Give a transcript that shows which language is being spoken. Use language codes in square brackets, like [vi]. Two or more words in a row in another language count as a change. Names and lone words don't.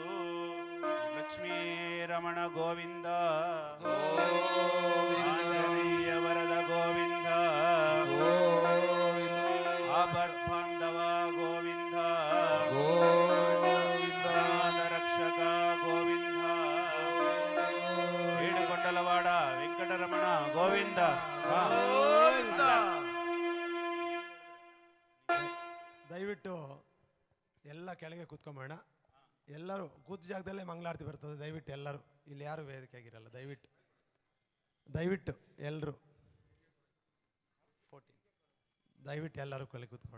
[te] లక్ష్మీరమణ గోవింద ఆంజనేయ వరద గోవింద ఆపద్బాంధవ గోవింద రక్షక గోవింద ఏడుకొండలవాడ వెంకటరమణ గోవింద. [kn] ದಯವಿಟ್ಟು ಎಲ್ಲ ಕೆಳಗೆ ಕೂತ್ಕೊಂಬೋಣ. ಎಲ್ಲರೂ ಕೂತ ಜಾಗದಲ್ಲೇ ಮಂಗಳಾರತಿ ಬರ್ತದೆ. ದಯವಿಟ್ಟು ಎಲ್ಲರೂ ಇಲ್ಲಿ ಯಾರು ವೇದಿಕೆ ಆಗಿರಲ್ಲ. ದಯವಿಟ್ಟು ಎಲ್ಲರೂ ದಯವಿಟ್ಟು ಎಲ್ಲರೂ ಕೆಳಗೆ ಕೂತ್ಕೊಳ್ಳೋಣ.